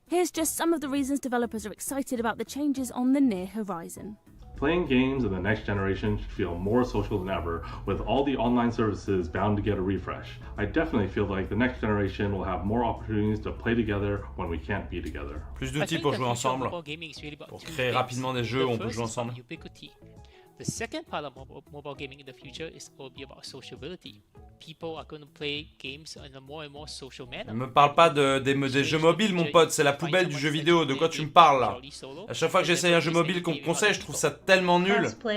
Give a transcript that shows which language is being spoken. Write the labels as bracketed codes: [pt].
[en] Here's just some of the reasons developers are excited about the changes on the near horizon. Playing games in the next generation should feel more social than ever, with all the online services bound to get a refresh. I definitely feel like the next generation will have more opportunities to play together when we can't be together. [fr] Plus d'outils pour jouer ensemble, pour créer rapidement des jeux où on peut jouer ensemble. [en] The second part of mobile gaming in the future is will be about sociability. People are going to play games in a more and more social manner. [fr] Ne me parle pas des jeux mobiles, mon pote, c'est la poubelle du jeu vidéo. De quoi tu me parles là? À chaque fois que j'essaye un jeu mobile qu'on me conseille, je trouve ça tellement nul.